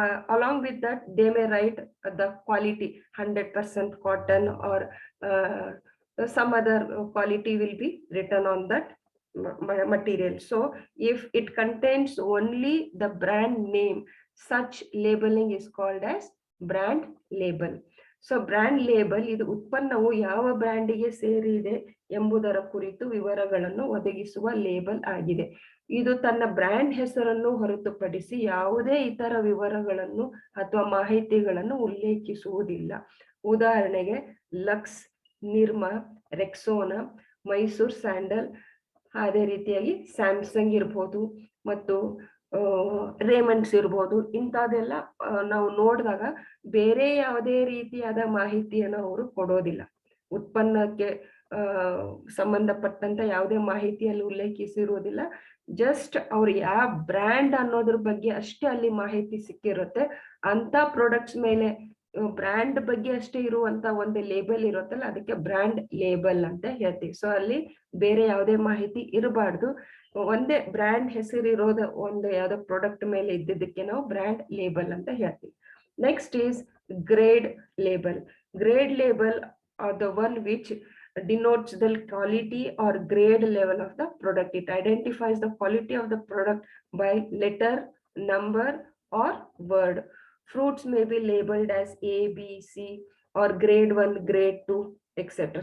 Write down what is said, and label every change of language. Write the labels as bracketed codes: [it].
[en] along with that they may write the quality 100% cotton, or some other quality will be written on that material. So if it contains only the brand name, such labeling is called as brand label. [kn] So brand label ಇದು ಉತ್ಪನ್ನವು ಯಾವ ಬ್ರ್ಯಾಂಡಿಗೆ ಸೇರಿದೆ ಎಂಬುದರ ಕುರಿತು ವಿವರಗಳನ್ನು ಒದಗಿಸುವ label ಆಗಿದೆ. ಇದು ತನ್ನ ಬ್ರ್ಯಾಂಡ್ ಹೆಸರನ್ನು ಹೊರತುಪಡಿಸಿ ಯಾವುದೇ ಇತರ ವಿವರಗಳನ್ನು ಅಥವಾ ಮಾಹಿತಿಗಳನ್ನು ಉಲ್ಲೇಖಿಸುವುದಿಲ್ಲ. ಉದಾಹರಣೆಗೆ ಲಕ್ಸ್, ನಿರ್ಮಾ, ರೆಕ್ಸೋನಾ, ಮೈಸೂರ್ ಸ್ಯಾಂಡಲ್, ಅದೇ ರೀತಿಯಾಗಿ ಸ್ಯಾಮ್ಸಂಗ್ ಇರ್ಬೋದು ಮತ್ತು ರೇಮಂಡ್ಸ್ ಇರ್ಬೋದು. ಇಂಥದೆಲ್ಲ ನಾವು ನೋಡಿದಾಗ ಬೇರೆ ಯಾವುದೇ ರೀತಿಯಾದ ಮಾಹಿತಿಯನ್ನು ಅವರು ಕೊಡೋದಿಲ್ಲ. ಉತ್ಪನ್ನಕ್ಕೆ ಸಂಬಂಧಪಟ್ಟಂತ ಯಾವುದೇ ಮಾಹಿತಿಯಲ್ಲಿ ಉಲ್ಲೇಖಿಸಿರುವುದಿಲ್ಲ. ಜಸ್ಟ್ ಅವ್ರು ಯಾವ ಬ್ರ್ಯಾಂಡ್ ಅನ್ನೋದ್ರ ಬಗ್ಗೆ ಅಷ್ಟೇ ಅಲ್ಲಿ ಮಾಹಿತಿ ಸಿಕ್ಕಿರುತ್ತೆ. ಅಂತ ಪ್ರಾಡಕ್ಟ್ಸ್ ಮೇಲೆ ಬ್ರ್ಯಾಂಡ್ ಬಗ್ಗೆ ಅಷ್ಟೇ ಇರುವಂತ ಒಂದು ಲೇಬಲ್ ಇರುತ್ತಲ್ಲ, ಅದಕ್ಕೆ ಬ್ರ್ಯಾಂಡ್ ಲೇಬಲ್ ಅಂತ ಹೇಳ್ತೀವಿ. ಸೊ ಅಲ್ಲಿ ಬೇರೆ ಯಾವುದೇ ಮಾಹಿತಿ ಇರಬಾರ್ದು. ಒಂದೇ ಬ್ರ್ಯಾಂಡ್ ಹೆಸರಿರೋದ ಒಂದು ಯಾವ್ದೋ ಪ್ರಾಡಕ್ಟ್ ಮೇಲೆ ಇದ್ದಿದ್ದಕ್ಕೆ ನಾವು ಬ್ರ್ಯಾಂಡ್ ಲೇಬಲ್ ಅಂತ ಹೇಳ್ತೀವಿ. [en] Next is grade label. Grade label are the one which denotes the quality or grade level of the product. It identifies the quality of the product by letter, number or word. Fruits may be labeled as A, B, C or grade 1, grade 2, etc.